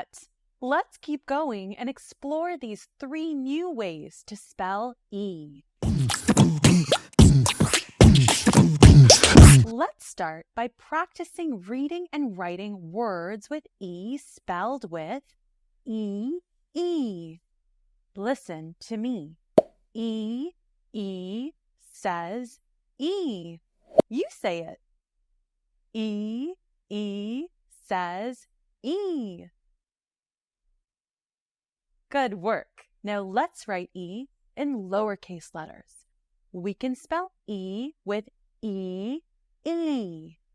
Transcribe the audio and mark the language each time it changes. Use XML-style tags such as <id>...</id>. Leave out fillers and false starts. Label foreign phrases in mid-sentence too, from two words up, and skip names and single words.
<en>Let's keep going and explore these 3 new ways to spell E. Let's start by practicing reading and writing words with E spelled with E, E. Listen to me. E, E says E. You say it. E, E says E. Good work. Now let's write E in lowercase letters. We can spell E with E, E.</en>